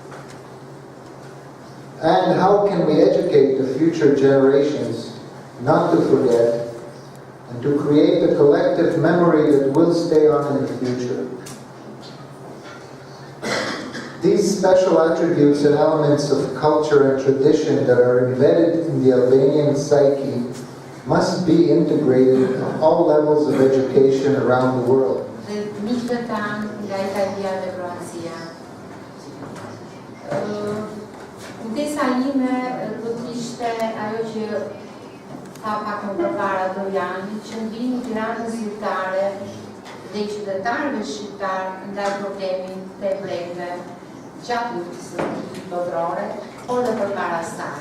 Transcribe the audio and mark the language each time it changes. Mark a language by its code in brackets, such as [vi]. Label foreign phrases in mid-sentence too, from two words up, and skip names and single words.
[en] And how can we educate the future generations not to forget and to create a collective memory that will stay on in the future? These special attributes and elements of culture and tradition that are embedded in the Albanian psyche must be integrated at all levels of education around the world. [sq] Kujtesa ime do të ishte ajo që tha pak më përpara Doriani, që ndihmë Tiranës zyrtare dhe qytetarëve shqiptar ndaj problemin të ebrejve gjatë luftës botërore, por dhe përpara saj.